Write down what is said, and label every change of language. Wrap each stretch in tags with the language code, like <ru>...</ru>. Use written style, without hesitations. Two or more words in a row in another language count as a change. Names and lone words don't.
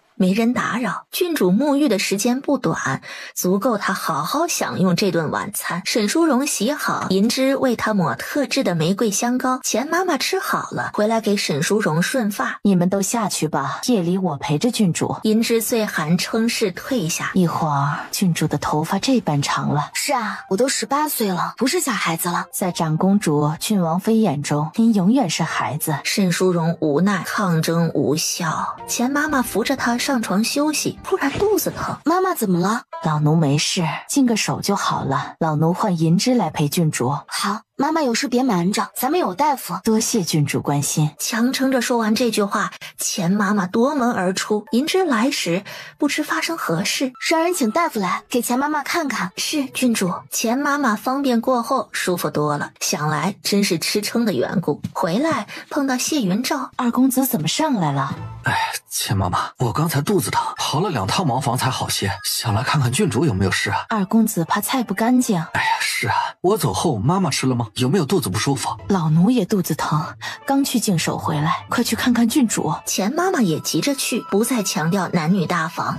<zh>沒人打擾，郡主沐浴的時間不短，足夠她好好享用這頓晚餐。沈淑容洗好，銀枝為她抹特制的玫瑰香膏。錢媽媽吃好了，回來給沈淑容順髮。你們都下去吧，夜裡我陪着郡主。銀枝歲寒稱是退下，一會兒郡主的頭髮這般長了。是啊，我都18歲了，不是小孩子了。在長公主、郡王妃眼中，您永遠是孩子。沈淑容無奈，抗爭無效。錢媽媽扶着她上床休息，突然肚子疼。媽媽怎麼了？老奴沒事，淨個手就好了。老奴換銀枝來陪郡主。好，媽媽有事別瞞着，咱們有大夫。多謝郡主關心。強撐着說完這句話，錢媽媽奪門而出。銀枝來時，不知發生何事，讓人請大夫來給錢媽媽看看。是郡主。錢媽媽方便過後，舒服多了。想來真是吃撐的緣故。回來碰到謝雲照，二公子怎麼上來了？錢媽媽，我剛才肚子疼，跑了2趟茅房才好些，想來看看郡主有沒有事啊。二公子怕菜不乾淨。是啊，我走後媽媽吃了嗎？有沒有肚子不舒服？老奴也肚子疼，剛去淨手回來，快去看看郡主。錢媽媽也急着去，不再強調男女大防。</zh>